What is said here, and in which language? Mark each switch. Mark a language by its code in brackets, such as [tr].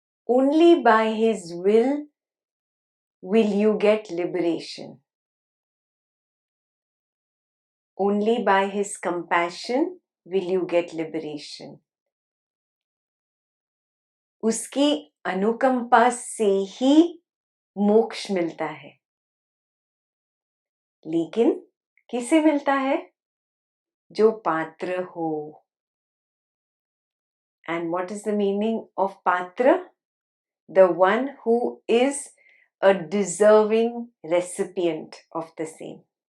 [en] Only by his will you get liberation. Only by his compassion will you get liberation. [hi] उसकी अनुकंपा से ही मोक्ष मिलता है. लेकिन किसे मिलता है? जो पात्र हो. [en] And what is the meaning of patra? the one who is a deserving recipient of the same.